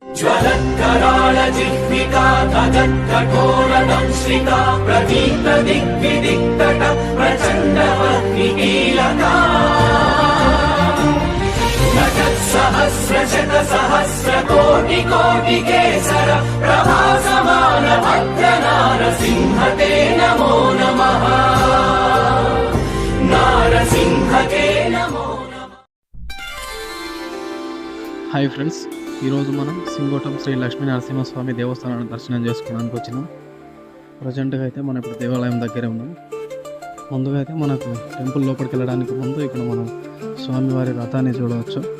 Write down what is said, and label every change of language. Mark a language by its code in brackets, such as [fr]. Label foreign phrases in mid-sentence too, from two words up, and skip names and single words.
[sa] ज्वलत्कराळ जिह्विका तगत्कठोरदंश्रिका प्रदीप्तदिग्विदिक्तट प्रचण्डवह्निकीलका नटत्सहस्रशतसहस्रकोटिकोटिकेसर प्रभासमान भद्रनारसिंह ते नमो नमः नारसिंह ते नमो नमः। [te] హాయ్ ఫ్రెండ్స్, ఈరోజు మనం సింగోటం శ్రీ లక్ష్మీ నరసింహస్వామి దేవస్థానాన్ని దర్శనం చేసుకోవడానికి వచ్చినాం. ప్రజెంట్గా అయితే మనం ఇప్పుడు దేవాలయం దగ్గరే ఉన్నాం. ముందుగా అయితే మనకు టెంపుల్ లోపలికి వెళ్ళడానికి ముందు ఇక్కడ మనం స్వామివారి రథాన్ని చూడవచ్చు.